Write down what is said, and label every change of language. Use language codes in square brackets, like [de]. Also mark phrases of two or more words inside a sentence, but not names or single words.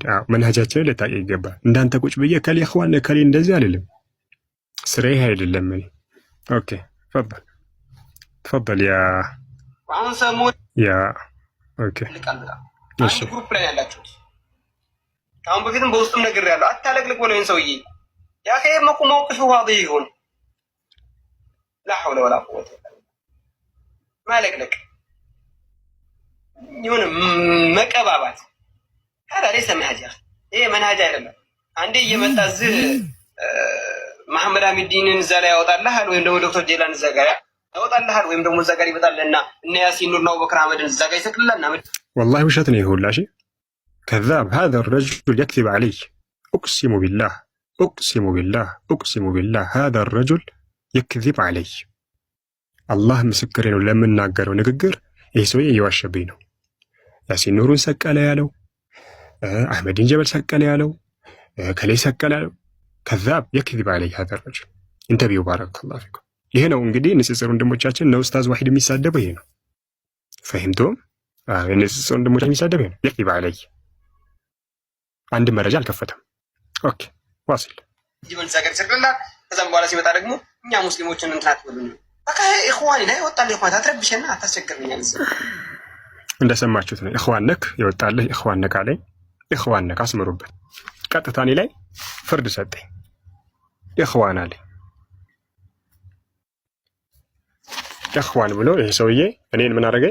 [am] መንሃጃችንን ልታውቅ ይገባል። እንዳንተ ቁጭ ብዬ ከሌ ኢኽዋን ከሌ እንደዚህ አልልም። ስራዬ አይደለም እኔ። ኦኬ ተፈضل አሁን ሰሞኑን ኦኬ እሺ ግሩፕ ላይ ያላችሁት አሁን በፊትም በውስጥም ነግሬያለሁ። አታለቅልቅ ብለው ይሄን ሰውዬ ያ ከየት [ar] موقفه واضح [am] ይሁን [ar] لا حول ولا قوة [am] ማለቅለቅ ይሁን መቀባባት ታዲያ [ar] ليس منهج [am] ይሄ መንሃጅ አይደለም። አንዴ እየመጣ እዚህ መሐመድ አሚዲንን እዛ ላይ ያወጣልሃል ወይም ደግሞ ዶክተር ጄላን እዛ ጋር ያወጣልሃል ወይም ደግሞ እዛ ጋር ይመጣልና እነ ያሲን ኑርና አቡበክር አህመድን እዛ ጋር ይሰቅልልና [ar] والله [am] ውሸት ነው ይሁላ እሺ [ar] كذاب هذا الرجل يكذب علي اقسم بالله هذا الرجل يكذب علي الله [am] ምስክሬ ነው ለምናገረው ንግግር ይሄ ሰውዬ እየዋሸብኝ ነው። ያሲን ኑሩን ሰቀለ ያለው አህመድን ጀበል ሰቀለ ያለው ከላይ ሰቀለ ያለው [ar] كذاب يكذب علي هذا الرجل انتبهوا بارك الله فيكم። [am] ይሄ ነው እንግዲህ ንጽጽር ወንድሞቻችን ነው ኡስታዝ ዋሂድ የሚሳደበው ይሄ ነው። ፈህምቱም ንጽጽር ወንድሞቻችን የሚሳደበው ይሄ ነው። [ar] يكذب علي [am] አንድ መረጃ አልከፈተም። ኦኬ ዋሲል ጅበል ሰቀለ ሰቀለና ከዛም በኋላ ሲመጣ ደግሞ እኛ ሙስሊሞችን እንትናት ብሉ በቃ ኢኽዋን ላይ ወጣልህ ኢኽዋን አትረብሽና አታስቸግረኝ። እንደሰማችሁት ነው። ኢኽዋን ነክ ይወጣልህ ኢኽዋን ነክ አለኝ። ኢኽዋን ነክ አስምሩበት። ቀጥታ እኔ ላይ ፍርድ ሰጠኝ። ኢኽዋን አለኝ። ኢኽዋን ብሎ ይሄ ሰውዬ እኔን ምን አደረገኝ?